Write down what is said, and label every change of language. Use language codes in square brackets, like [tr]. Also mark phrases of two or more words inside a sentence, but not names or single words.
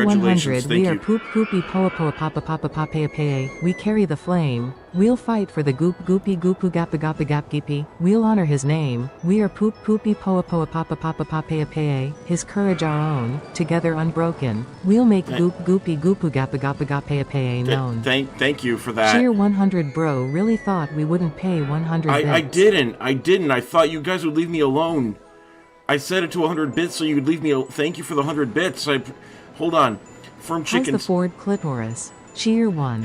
[en] Congratulations, 100. thank We are you. poop poopy poa poa papa papa papa pay. We carry the flame. We'll fight for the goop goopy goopu gappa gappa gap geepy. We'll honor his name. We are poop poopy poa poa papa papa papa pay. His courage our own. Together unbroken. We'll make goop goopy goopu gappa gappa gappa pay known. Thank you for that. Cheer 100 bro. Really thought we wouldn't pay 100 bits. I didn't. I thought you guys would leave me alone. I set it to 100 bits so you would leave me alone. Thank you for the 100 bits. Hold on. Firm How's Chickens. the Ford clitoris? Cheer 1.